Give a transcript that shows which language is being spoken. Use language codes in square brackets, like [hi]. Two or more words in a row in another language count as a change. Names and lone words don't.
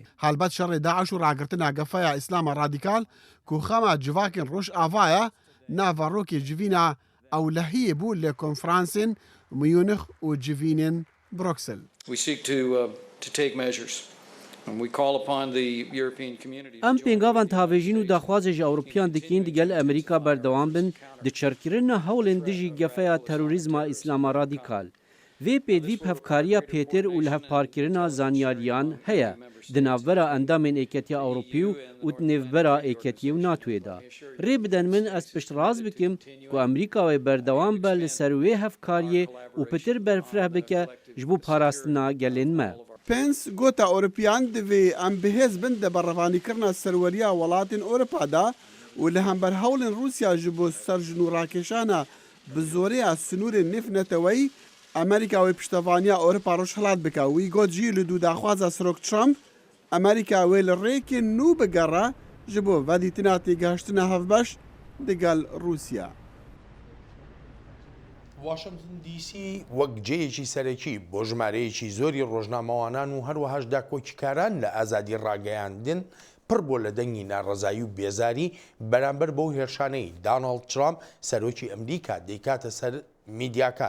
[ku] Helbet şerê Daeş û ragirtina gefeya îslama radîkal ku xema civakên Rojava ye navarokê civîna ewlehiyê bû lê konferansên Munich û civînên Bruxelles. Em pêngavan tavêjîn û daxwazê ji Ewropiyan dikîn digel Amerîka berdewam bin di çerkirina hewlên dijî gefeya terorîzma îslama radîkal. وی پێدوی هەفکاریە پێتر و لە هەفپارکردنا زانیاریان هەیە دناوبەرە ئەندامên ئێکەتیا ئەوروپی و نێڤبەرە ئێکەتیە و ناتوێدا ڕێ بدەن من ئەس پشت ڕاست بکەم و ئەمریکاوی بەردەوام بە لەسەر وێ هەفکاریە و پتر بەرفرە بکە ji bo parastina gelên me. پێنس گۆتا ئۆروپیان divê em bihêz bin de berrevanîkirina serweriya welatên Ewropada û li hember hewlên Rûsya ji bo serjinûrakêşana bi zoreya sinûrên nêfneteweyî Amerîka wê piştevaniya Ewropa rojhilat bike. Wî got jî li dûdaxwaza Serok Trump Amerîka wê li rêkê nû bigere ji bo vedîtina têgihiştina hevbeş digel Rûsya. [ckb] واشنگتن دیسی وەک جێیەکی سەرەکی بۆ ژمارەیەکی زۆری ڕۆژنامەوانان و هەروەهاشدا کۆچیکاران لە ئازادی ڕاگەیاندن پڕ بۆ لە دەنگی ناڕەزایی و بێزاری بەرامبەر بەو هێرشانەی داناڵد ترامپ سەرۆکی ئەمریکا دەیکاتە سەر میدیاکان.